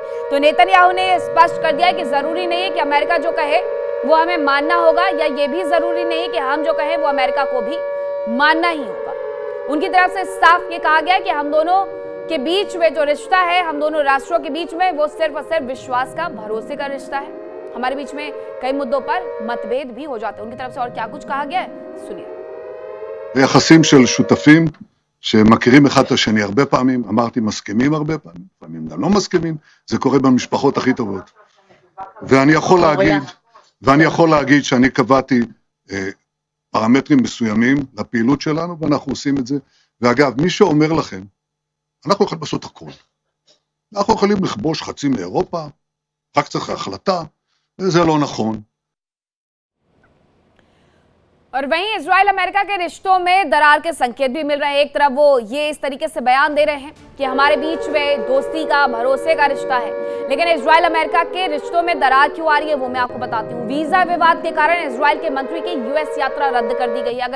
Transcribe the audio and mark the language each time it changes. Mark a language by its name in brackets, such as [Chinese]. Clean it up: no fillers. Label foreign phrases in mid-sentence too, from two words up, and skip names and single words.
[Hindi] तो नेतन्याहू ने स्पष्ट कर दिया है कि जरूरी नहीं है कि अमेरिका जो कहे वो हमें मानना होगा, या ये भी जरूरी नहीं कि हम जो कहें वो अमेरिका को भी मानना ही होगा। उनकी तरफ से साफ ये कहा गया कि हम दोनों के बीच में जो रिश्ता है, हम दोनों राष्ट्रों के बीच में, वो सिर्फ और सिर्फ विश्वास का, भरोसे का रिश्ता है। हमारे बीच में कई मुद्दों पर मतभेद भी हो जाते हैं। उनकी तरफ से और क्या कुछ कहा गया है, सुनिए। [Hebrew] יחסים של שותפים שמכירים אחד את השני הרבה פעמים, אמרתי מסכימים הרבה פעמים, לפעמים גם לא מסכימים, זה קורה במשפחות הכי טובות. ואני יכול להגיד שאני קבעתי פרמטרים מסוימים לפעילות שלנו, ואנחנו עושים את זה. ואגב, מי שאומר לכם, אנחנו יכולים לעשות הכל. אנחנו יכולים לכבוש חצי מאירופה, רק צריך החלטה, וזה לא נכון. [Hindi] और वहीं इजराइल अमेरिका के रिश्तों में दरार के संकेत भी मिल रहे हैं। एक तरफ वो ये इस तरीके से बयान दे रहे हैं कि हमारे बीच में दोस्ती का, भरोसे का रिश्ता है, लेकिन इजराइल अमेरिका के रिश्तों में दरार क्यों आ रही है वो मैं आपको बताती हूँ। वीजा विवाद के कारण इजराइल के मंत्री की US यात्रा रद्द कर दी गई।